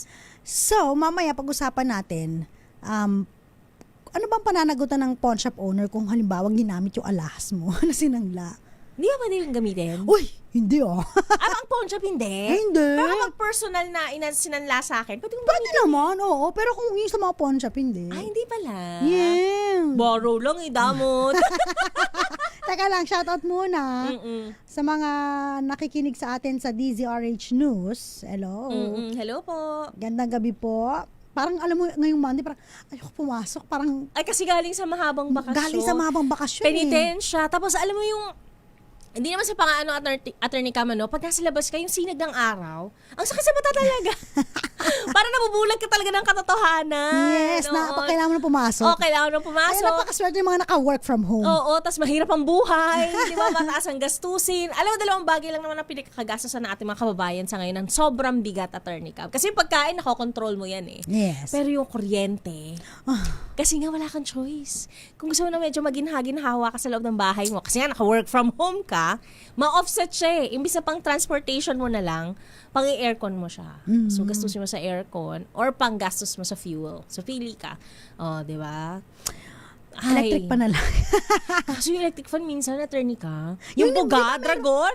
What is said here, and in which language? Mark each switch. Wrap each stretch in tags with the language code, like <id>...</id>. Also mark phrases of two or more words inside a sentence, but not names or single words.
<tl>So, mamaya pag-usapan natin, ano bang pananagutan ng</tl> <en>pawn shop owner</en> <tl>kung halimbawa ginamit yung alahas mo na sinangla? Hindi ba pwede yung gamitin? Uy, hindi Ang</tl> <en>pawn shop</en> <tl>hindi? Hindi. Pero kapag personal na sinanla sa akin, pwede Pwede naman, oo. Pero kung yung sa mga</tl> <en>pawn shop,</en> <tl>hindi. hindi pala. Yeah. Borrow lang, damot. Teka lang, shoutout muna sa mga nakikinig sa atin sa DZRH News. Hello. Hello po. Gandang gabi po. Parang alam mo, ngayong Monday, parang ayoko pumasok. Parang Ay, kasi galing sa mahabang bakasyon. galing sa mahabang bakasyon Penitensya. Tapos alam mo yung, hindi naman sa attorney Cam, pag nasa labas ka, yung sinag ng araw, ang sakit sa mata talaga. Parang nabubulag ka talaga ng katotohanan. Yes, kailangan mo na pumasok. Kailangan mo pumasok. Kaya napakaswerte yung mga naka-</tl> <en>work from home.</en> <tl>Oo, tas mahirap ang buhay, di ba? Mataas ang gastusin. Alam mo, dalawang bagay lang naman ang pinagkakagastusan ng ating mga kababayan sa ngayon ng sobrang bigat, attorney Cam. Kasi yung pagkain, nakokontrol mo yan eh. Yes. Pero yung kuryente, kasi nga wala kang choice. Kung gusto mo na medyo maginhawa ka sa loob ng bahay mo, kasi nga naka-</tl> <en>work from home</en> <tl>ka, ma-offset siya eh. Imbis na pang transportation mo na lang, pang i-aircon mo siya. So, gastusin mo sa aircon or pang gastos mo sa fuel. So, pili ka. Di ba? Electric pa na lang. Kaso yung</tl> <en>electric fan</en> <tl>minsan, attorney ka. Yung buga, dragon.</tl>